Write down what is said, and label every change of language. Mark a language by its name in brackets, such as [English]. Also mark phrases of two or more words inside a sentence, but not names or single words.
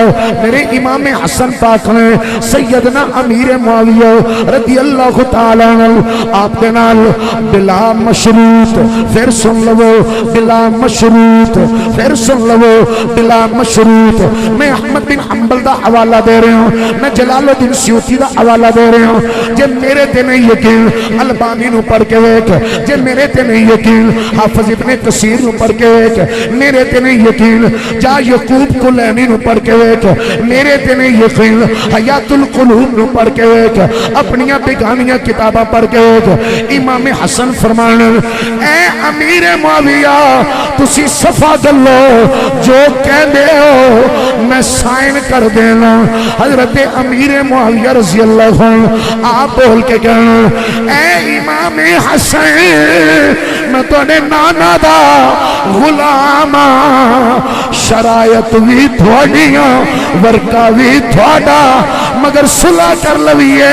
[Punjabi] میرے امام حسن پاک نے سیدنا امیر معاویہ [Arabic] رضی اللہ تعالیٰ عنہ [Punjabi] آپ کے نال بلا مشروط پھر سن لو بلا مشروط پھر سن لو بلا مشروط. میں احمد بن حنبل دا حوالہ دے رہے ہوں میں جلال الدین سیوطی دا حوالہ دے رہے ہوں. جے میرے تے نہیں یقین البانی نو پڑھ کے ویکھ جے میرے تے نہیں یقین حافظ ابن کثیر نو پڑھ کے ویکھ میرے تے نہیں یقین جا یعقوب کلینی نو پڑھ کے ویکھ میرے تے نہیں یقین حیات القلوب نو پڑھ کے ویکھ اپنیاں بیگانیاں کتاباں پڑھ کے ویکھ. امام حسن فرمان اے امیر معاویہ تسی صفا دلو جو کہہ دے ہو میں سائن کر دینا. حضرت امیر معاویہ [Arabic] رضی اللہ عنہ [Punjabi] آپ بول کے کہنا اے امام حسن میں تو نے نانا دا غلام شرائط بھی تھوڑیاں ورکا بھی تھوڑا مگر صلح کر لویے.